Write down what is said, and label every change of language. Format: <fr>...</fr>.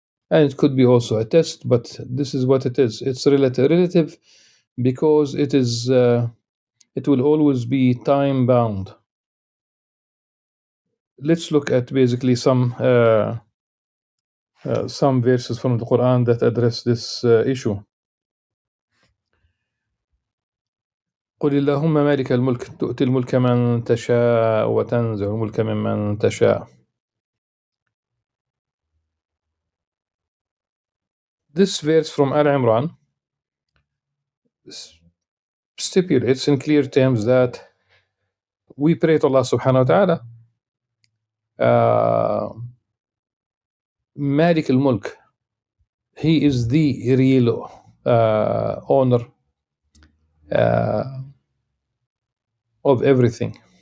<en>And it could be also a test, but this is what it is. It's relative because it is it will always be time bound. Let's look at basically some verses from the Quran that address this issue.</en> <ar>قل اللهم مالك الملك تؤتي الملك من تشاء وتنزع الملك ممن تشاء.</ar> <en>This verse from Al-Imran stipulates in clear terms that we pray to Allah subhanahu wa ta'ala, Malik al-Mulk, he is the real owner of everything.</en>